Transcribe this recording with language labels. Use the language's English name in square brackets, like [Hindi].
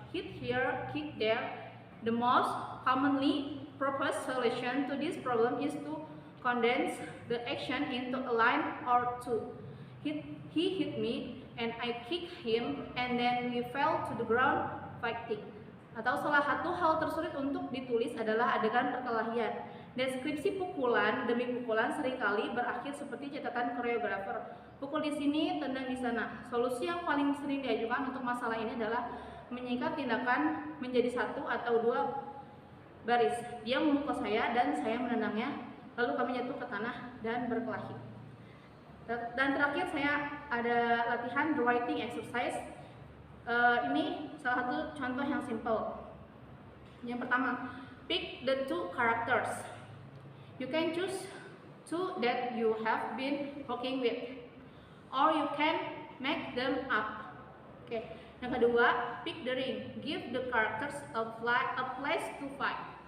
[English] Hit here, kick there. The most commonly proposed solution to this problem is to condense the action into a line or two. He hit me and I kicked him and then we fell to the ground fighting. [Indonesian] Atau salah satu hal tersulit untuk ditulis adalah adegan perkelahian. Deskripsi pukulan demi pukulan seringkali berakhir seperti catatan koreografer. Pukul di sini, tendang di sana. Solusi yang paling sering diajukan untuk masalah ini adalah menyingkat tindakan menjadi satu atau dua baris. Dia memukul saya dan saya menendangnya, lalu kami jatuh ke tanah dan berkelahi. Dan terakhir saya ada latihan writing exercise. Ini salah satu contoh yang simple. Yang pertama, [English] pick the two characters. You can choose two that you have been working with, or you can make them up. [Indonesian] Oke. Yang kedua, [English] pick the ring. Give the characters a place to fight.